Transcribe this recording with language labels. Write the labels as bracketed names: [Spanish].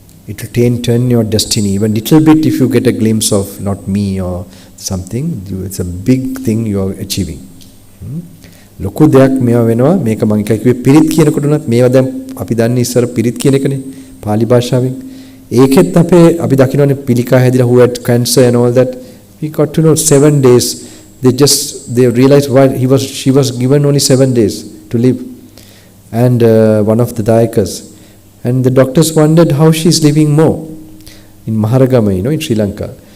[English] It will turn your destiny. Even little bit, if you get a glimpse of not me or something, it's a big thing you are achieving. [Sinhala] ලොකු දෙයක් මේවා වෙනවා. මේක මම එකයි කිව්වේ පිරිත් කියනකොට උනත් මේවා දැන් අපි දන්නේ ඉස්සර පිරිත් කියන එකනේ පාලි භාෂාවෙන්. ඒකෙත් අපි දකින්නනේ පිළිකා හැදිලා [English] who had cancer and all that. We got to know 7 days. They realized why she was given only 7 days to live. And one of the dayakas. And the doctors wondered how she's living more in Maharagama, in Sri Lanka.